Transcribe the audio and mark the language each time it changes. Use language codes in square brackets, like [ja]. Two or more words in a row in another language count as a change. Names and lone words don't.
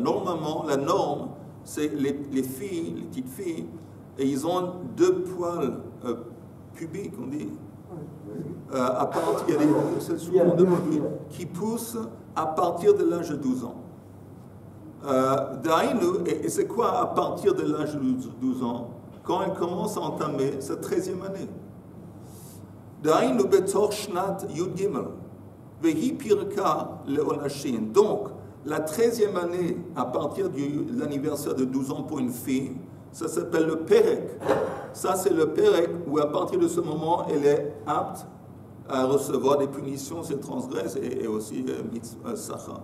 [fr] Normalement, la norme, c'est les filles, les petites filles, et ils ont 2 poils pubiques, on dit. À partir, il y a des qui poussent à partir de l'âge de 12 ans. Et c'est quoi à partir de l'âge de 12 ans? Quand elle commence à entamer sa 13e année. [he] דיינו בתור שנת יוד גימל. והיא פרקה לעונשין. [fr] Donc, la 13e année, à partir de l'anniversaire de 12 ans pour une fille, ça s'appelle le perek. Ça, c'est le perek où à partir de ce moment, elle est apte à recevoir des punitions s'il transgresse et aussi Sacha.